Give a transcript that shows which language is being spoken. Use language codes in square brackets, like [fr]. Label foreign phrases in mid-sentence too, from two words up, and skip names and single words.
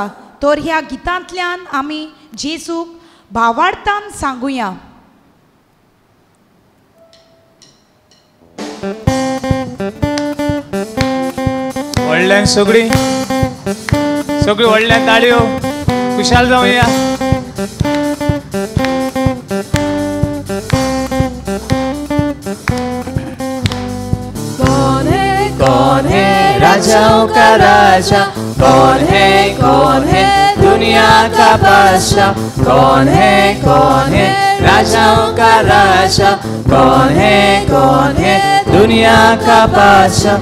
[kok] तर ह्या गितांतल्यान आमी जेजूक भावार्थान सांगुया. व्हडल्यान सगळीं व्हडल्यान ताळयो खुशाल जावया. [hi] कौन है राजाओं का राजा, कौन है दुनिया का बादशाह, कौन है राजाओं का राजा, कौन है दुनिया का बादशाह.